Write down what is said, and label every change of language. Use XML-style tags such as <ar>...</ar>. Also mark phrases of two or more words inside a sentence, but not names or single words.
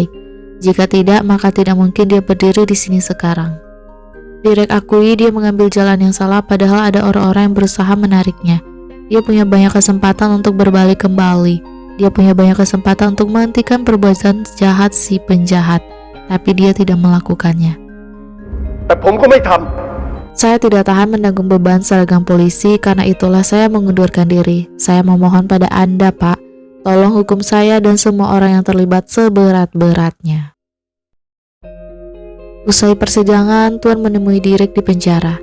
<id>Jika tidak, maka tidak mungkin dia berdiri di sini sekarang. Direk akui dia mengambil jalan yang salah padahal ada orang-orang yang berusaha menariknya. Dia punya banyak kesempatan untuk berbalik kembali. Dia punya banyak kesempatan untuk menghentikan perbuatan jahat si penjahat, tapi dia tidak melakukannya.</id> <th>แต่ผมก็ไม่ทำ</th> <id>Saya tidak tahan menanggung beban seragam polisi, karena itulah saya mengundurkan diri. Saya memohon pada Anda, Pak, tolong hukum saya dan semua orang yang terlibat seberat-beratnya. Usai persidangan, Tuan menemui Direk di penjara.</id>